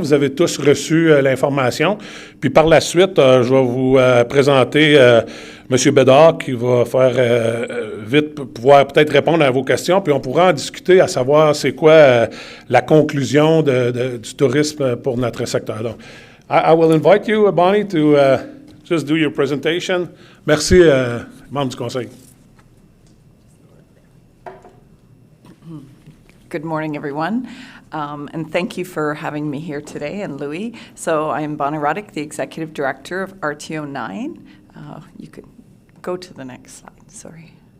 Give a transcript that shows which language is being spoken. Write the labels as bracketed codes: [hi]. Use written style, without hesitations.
[fr] Vous avez tous reçu l'information. Puis par la suite, je vais vous présenter M. Bédard, qui va faire vite pouvoir peut-être répondre à vos questions. Puis on pourra en discuter à savoir c'est quoi la conclusion du tourisme pour notre secteur. [en] Donc, I will invite you, Bonnie, to just do your presentation. [fr] Merci, membre du Conseil. [en] Good morning, everyone, and thank you for having me here today, and Louis. So I'm Bonnie Ruddock, the Executive Director of RTO 9. You could go to the next slide, sorry.